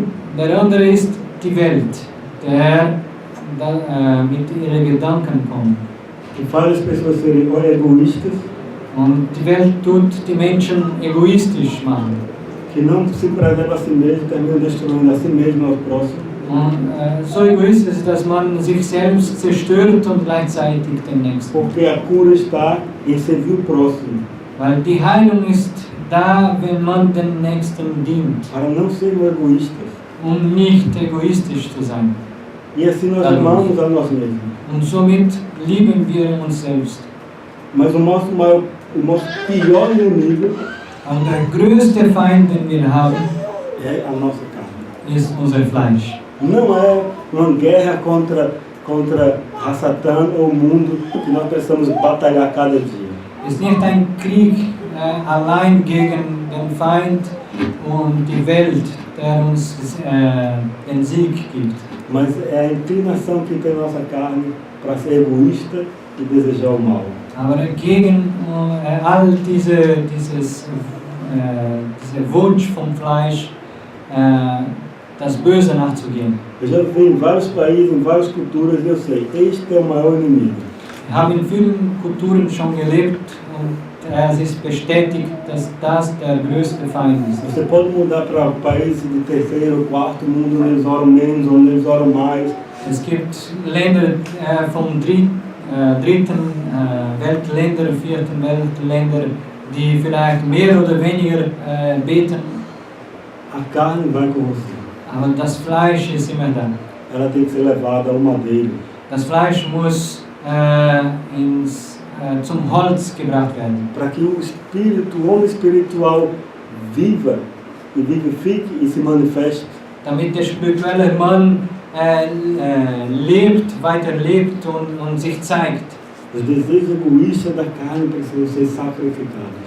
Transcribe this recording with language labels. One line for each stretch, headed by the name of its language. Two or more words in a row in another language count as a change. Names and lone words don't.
German: Der andere ist die Welt, der mit ihren Gedanken kommt.
Portuguese: Que faz as pessoas serem egoístas,
German: Und die Welt tut die Menschen egoistisch machen.
Portuguese: que não se preserva a si mesmo, termina destruindo a si mesmo e ao próximo.
German: Und so egoistisch, dass man sich selbst zerstört und gleichzeitig den Nächsten.
Portuguese: Porque a cura está em servir o próximo,
German: Weil die Heilung ist da, wenn man den Nächsten dient,
Portuguese: para não sermos egoístas.
German: nicht egoistisch zu sein.
Portuguese: E assim nós amamos a nós mesmos.
German: Und somit lieben wir uns selbst.
Portuguese: Mas o nosso pior inimigo
German: Und der größte Feind, den wir haben,
Portuguese: é a nossa carne.
German: ist unser Fleisch.
Portuguese: Não é uma guerra contra Satan ou o mundo que nós precisamos batalhar cada dia.
German: Es ist nicht ein Krieg allein gegen den Feind und die Welt, der uns den Sieg gibt.
Portuguese: Mas é a inclinação que tem a nossa carne para ser egoísta e desejar o mal.
German: Aber gegen all dieser Wunsch vom Fleisch, das Böse nachzugehen.
Portuguese: Eu já vivi em vários países, em várias culturas, e eu sei, este é o maior inimigo.
German: Wir haben in vielen Kulturen schon gelebt und es ist bestätigt, dass das der größte Feind ist.
Portuguese: Você pode mudar para países de terceiro, quarto mundo, onde eles oram menos, onde eles oram mais.
German: Es gibt Länder vom dritten Weltländer, vierten Weltländer, die vielleicht mehr oder weniger beten,
Portuguese: A carne vai com você.
German: aber das Fleisch ist immer da.
Portuguese: Ela tem que ser levada ao madeiro.
German: Das Fleisch muss zum Holz gebracht werden,
Portuguese: Para que o espírito, o homem espiritual viva e vivifique e se manifeste.
German: damit der spirituelle Mann weiterlebt und sich zeigt.
Portuguese: Os desejos egoístas da carne precisam ser sacrificados.